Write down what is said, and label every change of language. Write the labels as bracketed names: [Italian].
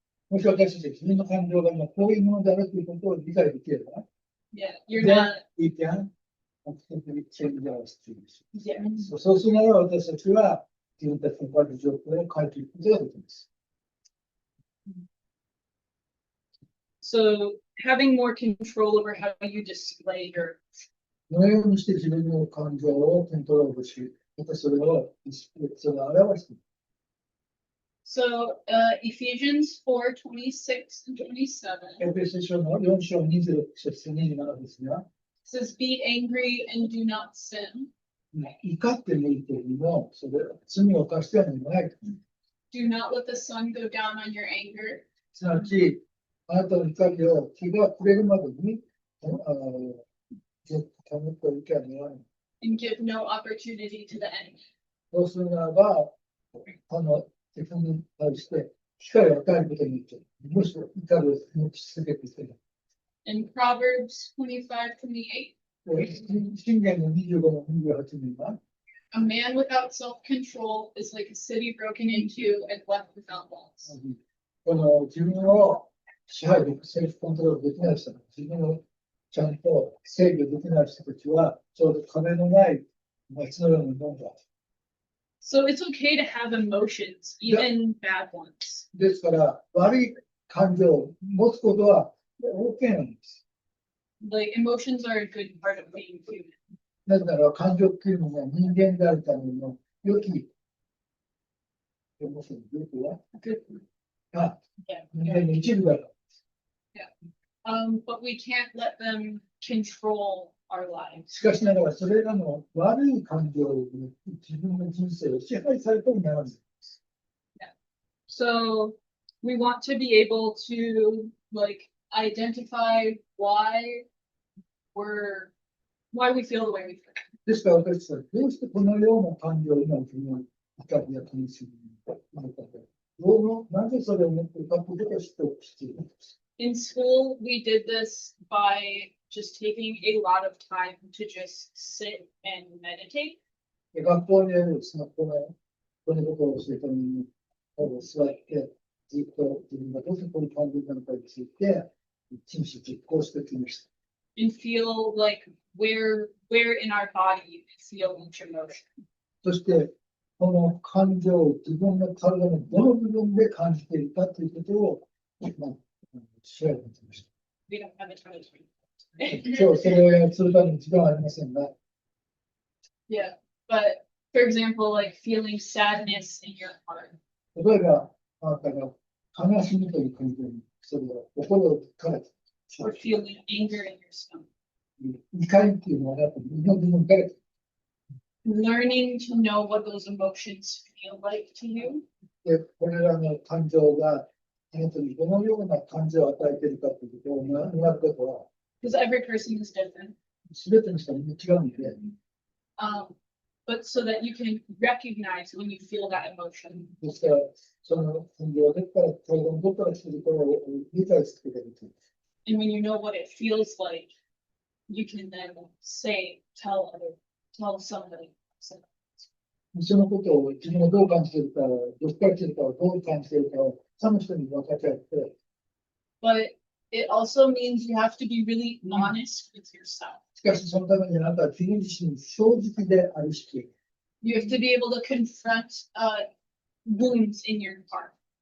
[Japanese] もし私たちが自分の感情がこういうものであるということを理解できれば、 [English] Yeah. You're then not. we can actively change our situation. Yeah. [Japanese] そうするならば私たちは自分たちの感情を変えていくことができます。 [English] So having more control over how you display your. [Japanese] このようにして自分の感情をコントロールし、またそれを表していく。 [English] So Ephesians 4:26 and 27 [Japanese] エペソ書の4章26節27ですが、 [English] says, "Be angry and do not sin. [Japanese] 怒ってもいいけれども、それ罪を犯してはならない。 [English] Do not let the sun go down on your anger, [Japanese] すなわち、あなたの怒りを気が触れるまでに、ずっと保っておいてはならない。 [English] and give no opportunity to the enemy. [Japanese] そうするならば、自分に対して機会を与えることによって、むしろ怒りを持ち続けていけない。 [English] In Proverbs 25:28, [Japanese] 信玄の25の28には、 [English] a man without self-control is like a city broken into and left without walls. [Japanese] この自分を支配でき、セルフコントロールできない人、自分をちゃんと制御できない人たちは、ちょうど壁のない街のようなものだ。 [English] So it's okay to have emotions, even bad ones. [Japanese] ですから、悪い感情を持つことは OK なんです。 [English] Like emotions are a good part of being human. [Japanese] なぜなら感情っていうのは人間であるための良きエモーション、良きは [English] Good. [Japanese] 人間の一部だから。 [English] But we can't let them control our lives. [Japanese] しかしながら、それらの悪い感情を自分の人生を支配されてもならない。 [English] So we want to be able to like identify why we feel the way we feel. [Japanese] ですから私たちはどうしてこのような感情を今自分の怒りや悲しみなのか、なぜそれを持っているかということを知っておく必要です。 [English] In school, we did this by just taking a lot of time to just sit and meditate. [Japanese] 学校にあるそのこのことを教えたのに、座ってずっと自分がどうしてこういう感情なのかについて、真摯実行してきました。 [English] And feel like where in our body you feel each emotion. [Japanese] そして、この感情を自分の体のどの部分で感じているかということを、調べてきました。 [English] We don't have a ton of time. [Japanese] 今日それをするために時間はありませんが、 [English] Yeah, but for example, like feeling sadness in your heart. [Japanese] 例えば、あなたが悲しみという感情に、それは心から [English] Or feeling anger in your stomach. [Japanese] 怒りっていうのは、やっぱり自分の部分から [English] Learning to know what those emotions feel like to you. [Japanese] で、これらの感情が、あなたにどのような感情を与えているかということを学ぶことは、 [English] Because every person is different. [Japanese] すべての人に違うので、 [English] But so that you can recognize when you feel that emotion. [Japanese] ですから、その感情がどこから、体がどこから来ているかを理解することができる。 [English] And when you know what it feels like, you can then tell somebody. [Japanese] そのことを自分がどう感じているか、どこから来ているか、どう感じているかを、その人に分かち合って、 [English] But it also means you have to be really honest with yourself. [Japanese] しかしそのためにあなたは自分自身正直である必要。 [English] You have to be able to confront wounds in your heart.